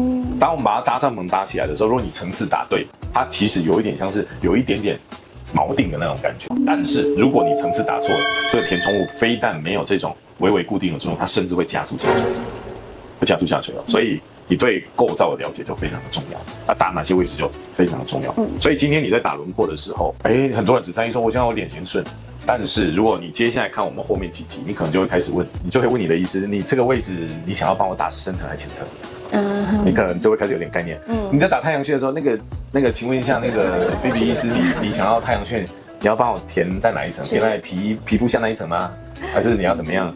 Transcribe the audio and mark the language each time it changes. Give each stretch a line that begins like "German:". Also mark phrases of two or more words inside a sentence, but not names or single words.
Chinese: 當我們把它搭帳篷搭起來的時候，如果你層次打對，它其實有一點像是有一點點锚定的那種感覺，但是如果你層次打錯了，這個填充物非但沒有這種微微固定的作用，它甚至會加速下垂，所以你對構造的了解就非常的重要，那打哪些位置就非常的重要。所以今天你在打輪廓的時候，很多人只在意說我想要我臉型順，但是如果你接下來看我們後面幾集，你可能就會開始問，你就會問你的醫師，你這個位置你想要幫我打深層還是淺層？你可能就會開始有點概念。你在打太陽穴的時候，那個，請問一下，那個菲比醫師，你想要太陽穴你要幫我填在哪一層？填在皮膚下那一層嗎？還是你要怎麼樣？